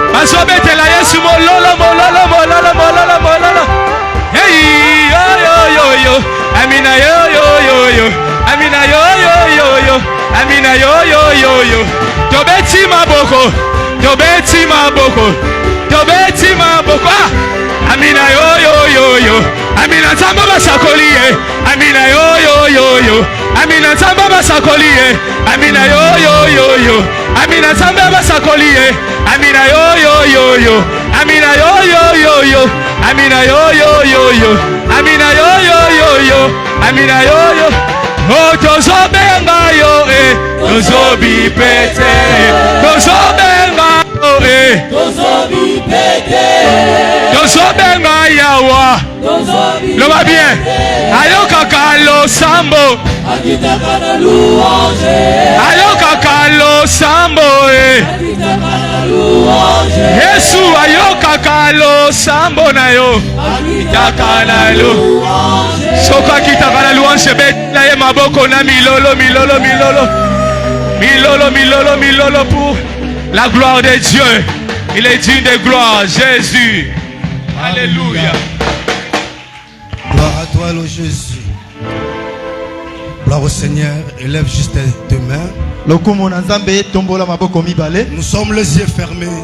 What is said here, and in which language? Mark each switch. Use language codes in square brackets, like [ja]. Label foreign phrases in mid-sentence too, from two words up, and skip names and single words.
[ln] Bazobetela Yesu mololo mololo mololo mololo mololo. Hey yo yo yo yo. Amina yo yo yo yo. Amina yo yo yo yo. Amina yo yo yo yo. Tobeti maboko. Tobeti maboko. Tobeti maboko. Amina yo yo yo yo. Amina Zamba basakoliye. Amina yo yo yo yo. Amina Zamba basakoliye. Amina yo yo yo yo. Amina Zamba basakoliye. Amina yo yo yo yo. Amina yo yo yo yo. Amina yo yo yo yo. Amina yo yo yo yo. Amina yo yo. Oh tozobenga yo tozobi pete. Tozobenga yo tozobi pete. Tozobenga yawa. [fr] Le va bien. [ln] Ayoka kalo sambo. Akitaka na louange. Ayoka kalo sambo. Akitaka na louange. Yesu ayoka kalo sambo na yo. Akitaka na louange. Soko akitaka na louange betla ye maboko na milolo milolo milolo. Milolo milolo milolo [fr] pour la gloire de Dieu. Il est digne de gloire, Jésus. Alléluia. Gloire à toi, Lord Jésus. Gloire au Seigneur. Élève juste tes mains. Nous sommes les yeux fermés.